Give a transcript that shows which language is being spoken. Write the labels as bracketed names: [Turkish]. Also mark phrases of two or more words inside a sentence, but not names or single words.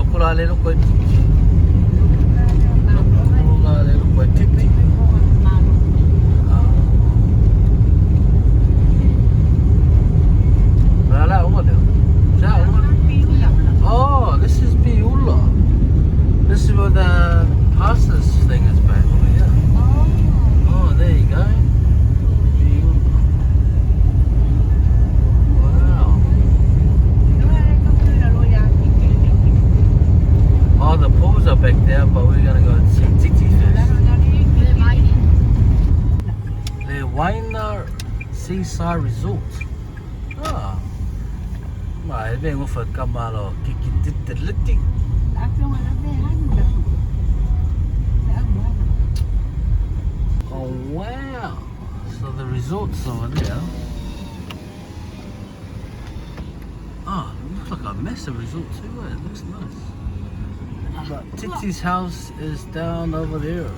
[English] le lo koe tiki. Loko le lo koe tiki. Oh, this is Piula. This is where the pastor's thing is back over here. Oh, there you go. Piula. Wow. Oh, the pools are back there, but we're gonna go and see Titi first. The Waina Seaside Resort. Ah. Mai vengo fa kamalo kiki titiliti. Oh wow! So the resort's over there. Oh, it looks like a massive resort too. It looks nice. But Titi's house is down over there.